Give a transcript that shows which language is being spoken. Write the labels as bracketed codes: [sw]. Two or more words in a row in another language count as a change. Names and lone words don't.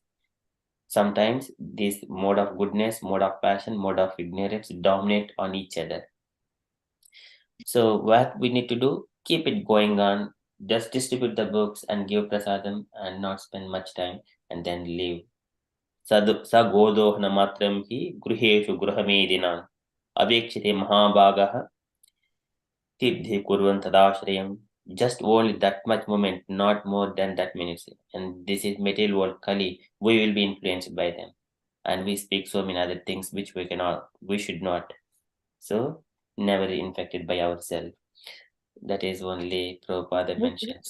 [en] Sometimes this mode of goodness, mode of passion, mode of ignorance dominate on each other. So what we need to do, keep it going on, just distribute the books and give prasadam and not spend much time and then leave. [sa] स गोदोहन मात्रं हि गृहेषु गृहमेधिनाम् अवेक्षते महाभागः तीर्थी कुर्वन् तदाश्रयम्. [en] Just only that much moment, not more than that minutes. And this is material world Kali. We will be influenced by them. And we speak so many other things which we should not. So never infected by ourselves. That is only Prabhupada mentions.